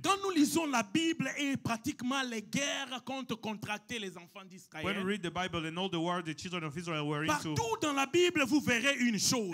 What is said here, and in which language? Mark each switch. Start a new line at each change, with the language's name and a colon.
French: Quand nous lisons la Bible et pratiquement les guerres qu'ont contractées les enfants
English: When we
French: d'Israël,
English: read the Bible and all the war the children of Israel were into,
French: partout dans la Bible, vous verrez une chose.